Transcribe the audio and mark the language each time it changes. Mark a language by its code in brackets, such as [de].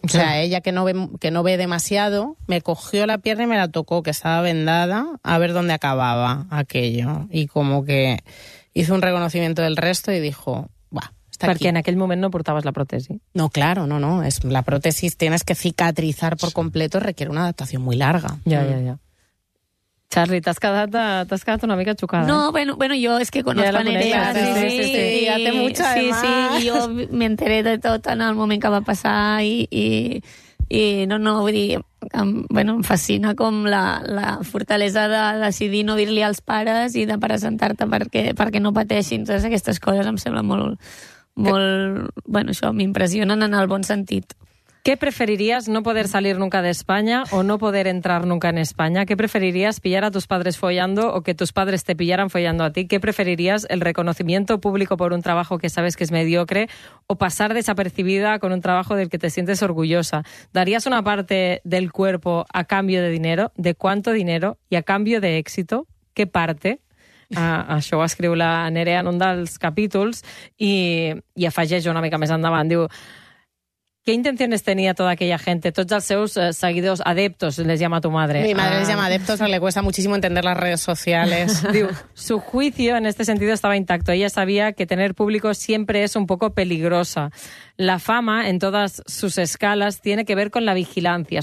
[es] O sea, ella que no ve demasiado, me cogió la pierna y me la tocó, que estaba vendada, a ver dónde acababa aquello. Y como que hizo un reconocimiento del resto y dijo, buah, está aquí. Porque en aquel momento no portabas la prótesis. No, claro, no. Es la prótesis, tienes que cicatrizar por completo, requiere una adaptación muy larga. Ya. Charlie, te has quedado [ca] una mica xocada. No, bueno, jo és que conec la Nerea. Sí, ja té mucha, sí, además. Sí, jo m'enteré de tot en el moment que va passar i no, vull dir, em fascina com la fortalesa de decidir no dir-li als pares i de presentar-te perquè no pateixin. Totes aquestes coses em sembla molt que... bueno, això m'impressionen en el bon sentit. [es] ¿Qué preferirías, no poder salir nunca de España o no poder entrar nunca en España? ¿Qué preferirías, pillar a tus padres follando o que tus padres te pillaran follando a ti? ¿Qué preferirías, el reconocimiento público por un trabajo que sabes que es mediocre o pasar desapercibida con un trabajo del que te sientes orgullosa? ¿Darías una parte del cuerpo a cambio de dinero? ¿De cuánto dinero? ¿Y a cambio de éxito? ¿Qué parte? [ca] Això ho escriu la Nerea en un dels capítols i afegeix una mica més endavant. Diu... [es] ¿Qué intenciones tenía toda aquella gente? Todos los seus seguidos, adeptos, les llama tu madre. Mi madre les llama adeptos, pero le cuesta muchísimo entender las redes sociales. Digo, su juicio en este sentido estaba intacto. Ella sabía que tener público siempre es un poco peligrosa. La fama, en todas sus escalas, tiene que ver con la vigilancia.